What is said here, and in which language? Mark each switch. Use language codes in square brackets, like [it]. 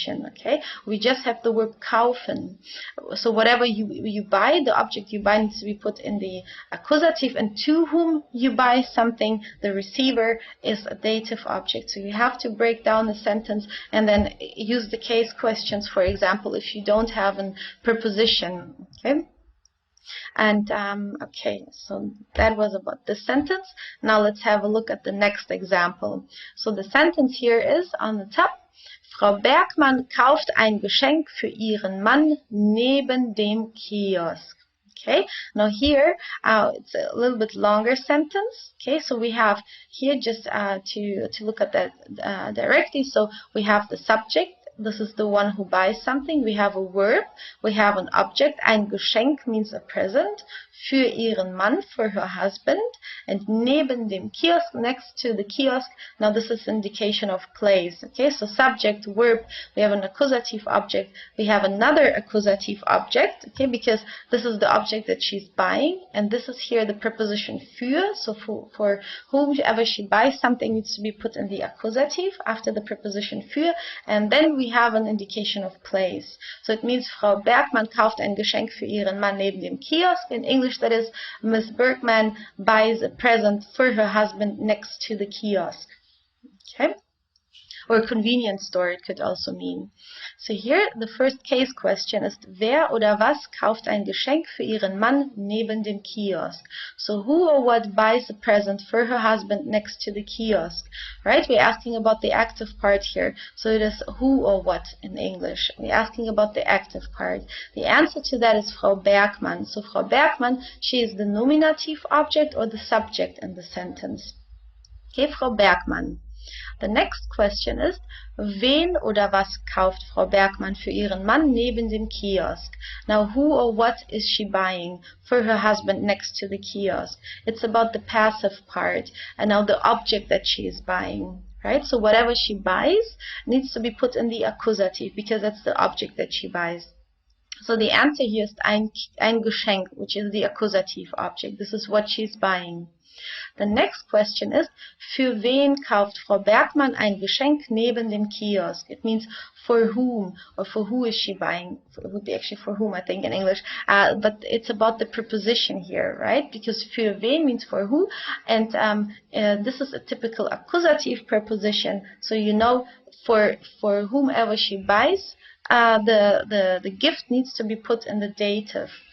[en] Okay, we just have the verb kaufen. So whatever you buy, the object you buy needs to be put in the accusative, and to whom you buy something, the receiver is a dative object. So you have to break down the sentence and then use the case questions, for example, if you don't have a preposition. Okay. And okay, so that was about this sentence. Now let's have a look at the next example. So the sentence here is on the top: [de] Frau Bergmann kauft ein Geschenk für ihren Mann neben dem Kiosk. [en] Okay, now here it's a little bit longer sentence. Okay, so we have here just to look at that directly. So we have the subject. This is the one who buys something. We have a verb. We have an object. Ein Geschenk means a present. [de] Für ihren Mann, [en] for her husband. And [de] neben dem Kiosk, [en] next to the kiosk. Now this is indication of place. Okay, so subject, verb. We have an accusative object. We have another accusative object. Okay, because this is the object that she's buying. And this is here the preposition für. So for whoever she buys something needs to be put in the accusative after the preposition für. And then we have an indication of place. So it means [de] Frau Bergmann kauft ein Geschenk für ihren Mann neben dem Kiosk. [en] In English, that is, Miss Bergman buys a present for her husband next to the kiosk. Okay? Or convenience store, it could also mean. So here, the first case question is, [de] wer oder was kauft ein Geschenk für ihren Mann neben dem Kiosk? [en] So who or what buys a present for her husband next to the kiosk? Right? We're asking about the active part here. So it is who or what in English. We're asking about the active part. The answer to that is Frau Bergmann. So Frau Bergmann, she is the nominative object or the subject in the sentence. Okay, Frau Bergmann. The next question is, [de] wen oder was kauft Frau Bergmann für ihren Mann neben dem Kiosk? [en] Now, who or what is she buying for her husband next to the kiosk? It's about the passive part, and now the object that she is buying. Right? So whatever she buys needs to be put in the accusative, because that's the object that she buys. So the answer here is ein Geschenk, which is the accusative object. This is what she's buying. The next question is, [de] für wen kauft Frau Bergmann ein Geschenk neben dem Kiosk? [en] It means for whom, or for who is she buying? It would be actually for whom, I think, in English. But it's about the preposition here, right? Because [de] für wen [en] means for who, and this is a typical accusative preposition. So you know, for whomever she buys, the gift needs to be put in the dative.